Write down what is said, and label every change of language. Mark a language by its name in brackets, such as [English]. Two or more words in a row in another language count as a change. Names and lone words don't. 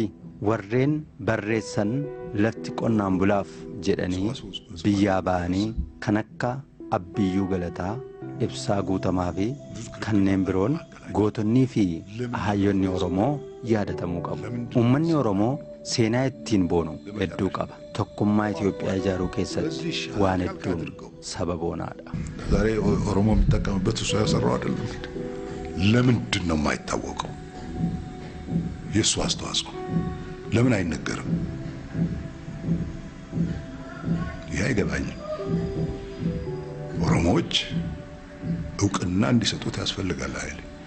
[Oromo] Warreen barreessan lafti qonnaan bulaaf jedhanii biyyaa ba'anii kan akka Abbiyyuu Galataa, Ibsaa Guutamaa fi kanneen biroon gootonnii fi hayyoonni Oromoo yaadatamuu qabu. Uummanni Oromoo seenaa ittiin boonu hedduu qaba. Tokkummaa Itoophiyaa ijaaruu keessatti waan hedduun sababonaadha. [Amharic] ዛሬ ኦሮሞ የሚጠቀምበት እሱ ያሰራው አይደለም። ለምንድን ነው የማይታወቀው? የእሱ አስተዋጽኦ ለምን አይነገርም? ይህ አይገባኝም። ኦሮሞዎች እውቅና እንዲሰጡት ያስፈልጋል። ኃይሌ